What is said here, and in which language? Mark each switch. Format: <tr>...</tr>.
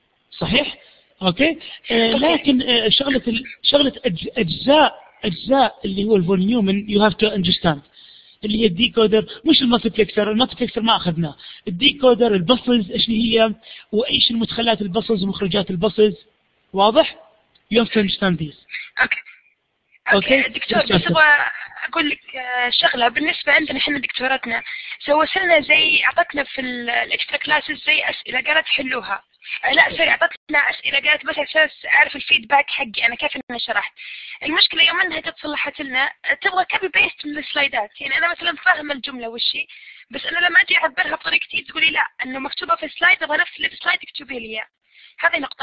<ar>صحيح؟ اوكي. لكن شغله اجزاء اللي هو الفوليومن</ar> <en>you have to understand,</en> <ar>اللي هي الديكودر، مش المالتيبلكسر ما اخذناه. الديكودر، البصلز ايش هي، وايش المدخلات البصلز ومخرجات البصلز.</ar> <en>واضح؟ You have to understand this.</en> <ar>اوكي دكتور، بس ابغى اقول لك شغله. بالنسبه عندنا احنا دكتوراتنا سوت لنا زي، اعطتنا في الاكسترا كلاسز زي اسئله قالت حلوها. لا سوري، اعطتنا اسئله قالت بس اساس اعرف الفيدباك حقي انا كيف اني شرحت. المشكله يوم انها جت صلحت لنا تبغى كوبي بيست من السلايدات، يعني انا مثلا فاهمه الجمله وشي، بس انا لما اجي اعبرها بطريقتي تقولي لا انه مكتوبه في السلايد، ابغى نفس اللي في السلايد اكتبي لي اياه. هذه نقطه.</ar>